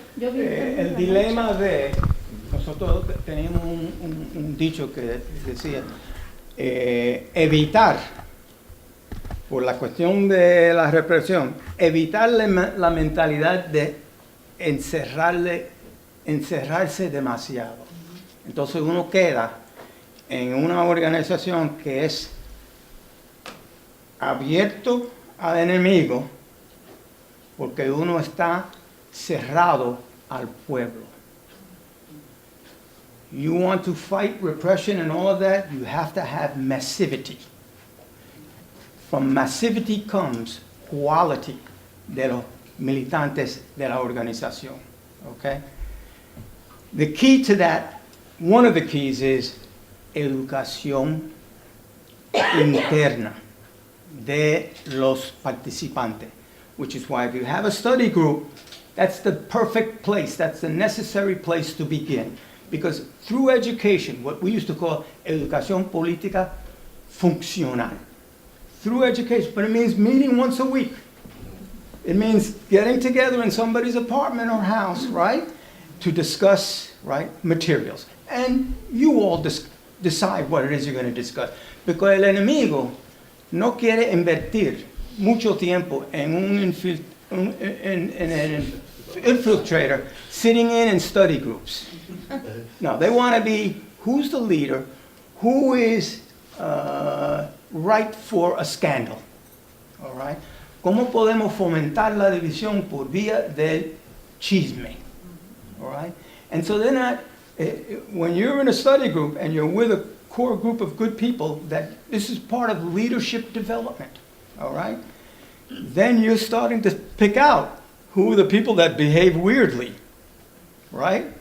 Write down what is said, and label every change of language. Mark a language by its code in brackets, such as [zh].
[es] El dilema de, nosotros teníamos un dicho que decía, evitar, por la cuestión de la represión, evitar la mentalidad de encerrarse demasiado. Entonces uno queda en una organización que es abierto al enemigo porque uno está cerrado al pueblo. [en] You want to fight repression and all of that, you have to have massivity. From massivity comes quality [es] de los militantes de la organización. [en] Okay? The key to that, one of the keys is [es] educación interna de los participantes, [en] which is why if you have a study group, that's the perfect place, that's the necessary place to begin. Because through education, what we used to call [es] educación política funcional, [en] through education, but it means meeting once a week. It means getting together in somebody's apartment or house, right, to discuss, right, materials. And you all decide what it is you're going to discuss. Because [es] el enemigo no quiere invertir mucho tiempo en un [en] infiltrator sitting in study groups. No, they want to be, who's the leader, who is right for a scandal, all right? [es] ¿Cómo podemos fomentar la división por vía del chisme, [en] all right? And so then when you're in a study group and you're with a core group of good people, that this is part of leadership development. all right? Then you're starting to pick out who are the people that behave weirdly, right?